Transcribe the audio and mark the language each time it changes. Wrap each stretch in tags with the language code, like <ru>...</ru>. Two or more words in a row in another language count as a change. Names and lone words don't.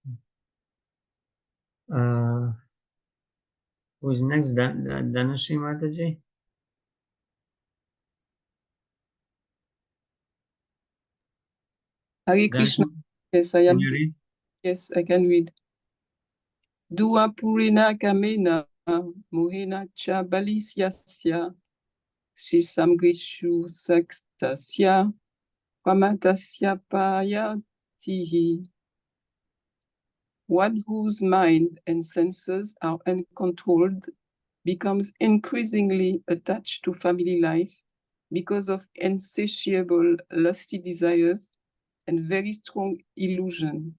<en>Who is next? Dhanashri Mataji? Hare Krishna. Yes, I am. Can you read? Yes, I can read.</en> <sa>Dua purina kamena mohena cha balisyasya sisamgrishu sakstasya pamatasya payatihi.</sa> <en>One whose mind and senses are uncontrolled becomes increasingly attached to family life because of insatiable lusty desires and very strong illusion.</en>